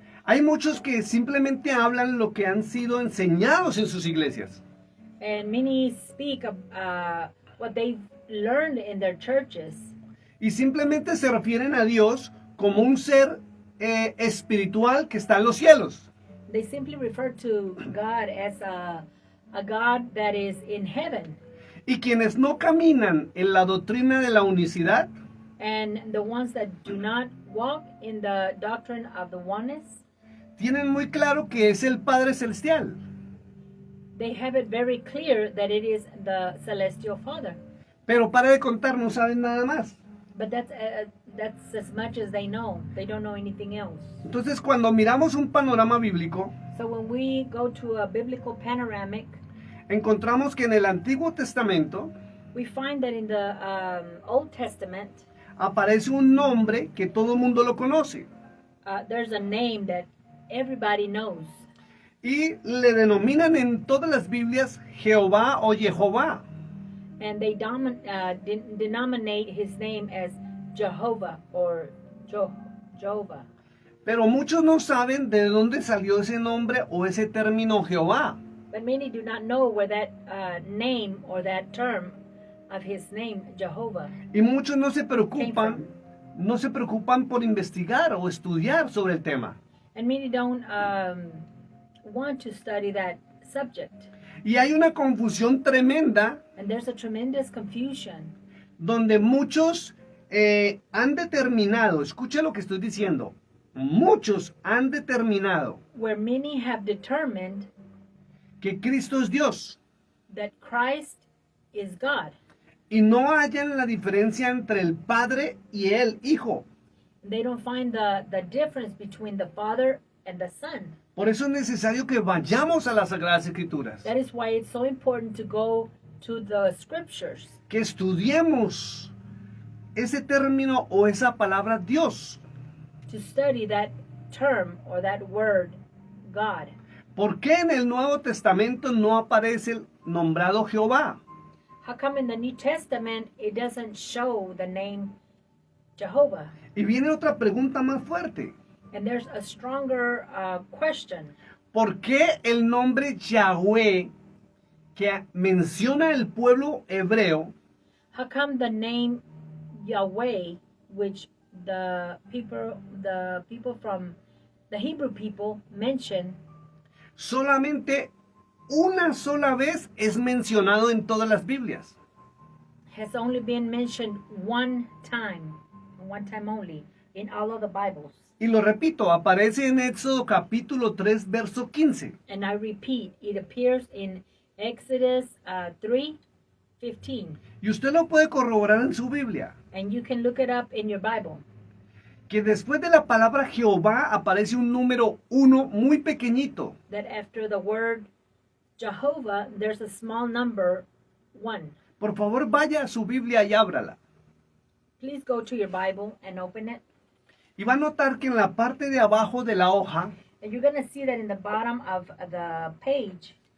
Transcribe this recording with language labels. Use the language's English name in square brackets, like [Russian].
[Spanish] Hay muchos que simplemente hablan lo que han sido enseñados en sus iglesias. [English] And many speak of what they've learned in their churches. [Spanish] Y simplemente se refieren a Dios como un ser espiritual que está en los cielos. [English] They simply refer to God as a God that is in heaven. [Spanish] Y quienes no caminan en la doctrina de la unicidad, [English] and the ones that do not walk in the doctrine of the oneness, [Spanish] tienen muy claro que es el Padre Celestial. [English] They have it very clear that it is the celestial Father. [Spanish] Pero para de contar, no saben nada más. [English] But that's as much as they know. They don't know anything else. [Spanish] Entonces, cuando miramos un panorama bíblico, [English] So when we go to a biblical panoramic, [Spanish] encontramos que en el Antiguo Testamento [English] we find that in the Old Testament, [Spanish] aparece un nombre que todo el mundo lo conoce. [English] There's a name that everybody knows. [Spanish] Y le denominan en todas las Biblias Jehová o Jehová. [English] And they denominate his name as Jehovah or Jehovah. [Spanish] Pero muchos no saben de dónde salió ese nombre o ese término Jehová. [English] But many do not know where that name or that term of his name, Jehovah. [Spanish] Y muchos no se preocupan por investigar o estudiar sobre el tema. [English] And many don't want to study that subject. [Spanish] Y hay una confusión tremenda [English] And there's a tremendous confusion [Spanish] donde muchos han determinado, escuche lo que estoy diciendo, muchos han determinado [English] where many have determined [Spanish] que Cristo es Dios [English] that Christ is God. [Spanish] y no hallan la diferencia entre el Padre y el Hijo. [English] They don't find the difference between the Father and the Son. [Spanish] Por eso es necesario que vayamos a las Sagradas Escrituras, [English] That is why it's so important to go to the scriptures, [Spanish] que estudiemos ese término o esa palabra Dios. [English] to study that term or that word, God. [Spanish] ¿Por qué en el Nuevo Testamento no aparece el nombrado Jehová? [English] How come in the New Testament it doesn't show the name Jehovah? [Spanish] Y viene otra pregunta más fuerte. [English] And there's a stronger question. [Spanish] ¿Por qué el nombre Yahweh que menciona el pueblo hebreo [English] How come the name Yahweh, which the people from the Hebrew people mention, [Spanish] solamente una sola vez es mencionado en todas las Biblias? [English] has only been mentioned one time only, in all of the Bibles? [Spanish] Y lo repito, aparece en Éxodo capítulo 3, verso 15. [English] And I repeat, it appears in Exodus 3:15. [Spanish] Y usted lo puede corroborar en su Biblia, [English] And you can look it up in your Bible. [Spanish] que después de la palabra Jehová aparece un número 1 muy pequeñito. [English] That after the word Jehovah, there's a small number 1. [Spanish] Por favor, vaya a su Biblia y ábrala. [English] Please go to your Bible and open it. [Spanish] Y va a notar que en la parte de abajo de la hoja [English] And you're going to see that in the bottom of the page,